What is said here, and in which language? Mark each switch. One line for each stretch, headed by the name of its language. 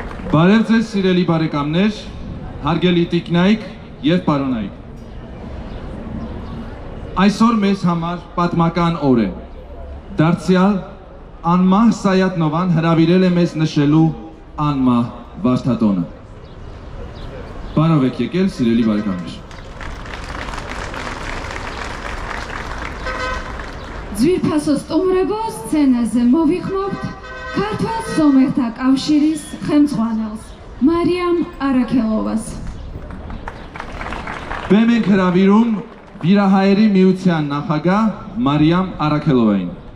Armenian: Բարև ձեզ սիրելի բարեկամներ, հարգելի տիկնայք և պարոնայք։ Այսօր մեզ համար պատմական օր է։ Դարձյալ անմահ Սայաթ-Նովան հրավիրել է մեզ նշելու անմահ վարդատոնը։ Բարով եք եկել, սիրելի բարեկամներ։
Georgian: Ձվիրփասո ստუმრებო სცენაზე მოვიხმობთ ქართულ სომეხთა კავშირის ხელმძღვანელს მარიამ արաքելովას։
Armenian: Բեմ ենք հրավիրում Վիրահայերի միության նախագահ Մարիամ Արաքելովային։